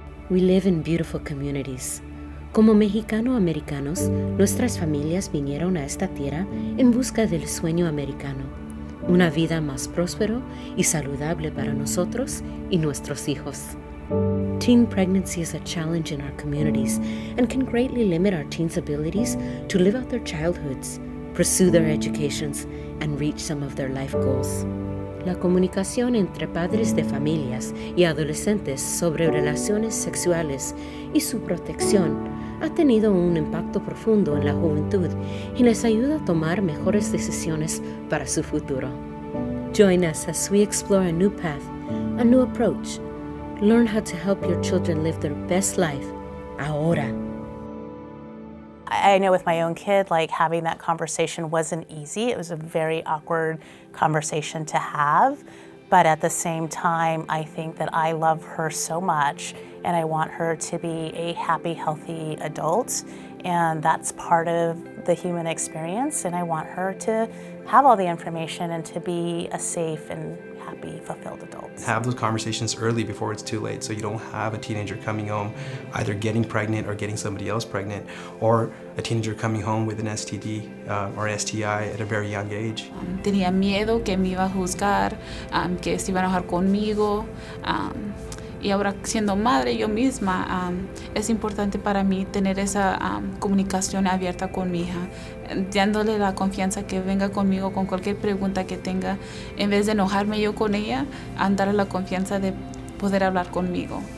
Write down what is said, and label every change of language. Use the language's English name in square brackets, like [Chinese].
[English] We live in beautiful communities. [Spanish] Como mexicano-americanos, nuestras familias vinieron a esta tierra en busca del sueño americano, una vida más próspero y saludable para nosotros y nuestros hijos. [English] Teen pregnancy is a challenge in our communities and can greatly limit our teens' abilities to live out their childhoods, pursue their educations, and reach some of their life goals. [Spanish] La comunicación entre padres de familias y adolescentes sobre relaciones sexuales y su protección ha tenido un impacto profundo en la juventud y les ayuda a tomar mejores decisiones para su futuro. [English] Join us as we explore a new path, a new approach. Learn how to help your children live their best life, ahora. I know with my own kid, like having that conversation wasn't easy. It was a very awkward conversation to have. But at the same time, I think that I love her so much and I want her to be a happy, healthy adult. And that's part of the human experience. And I want her to have all the information and to be a safe and happy, fulfilled adult. Have those conversations early before it's too late, so you don't have a teenager coming home either getting pregnant or getting somebody else pregnant, or a teenager coming home with an STD or STI at a very young age. [Spanish] Tenía miedo que me iba a juzgar, que se iba a enojar conmigo. Y ahora siendo madre yo misma, es importante para mí tener esa comunicación abierta con mi hija, dándole la confianza que venga conmigo con cualquier pregunta que tenga, en vez de enojarme yo con ella, darle la confianza de poder hablar conmigo.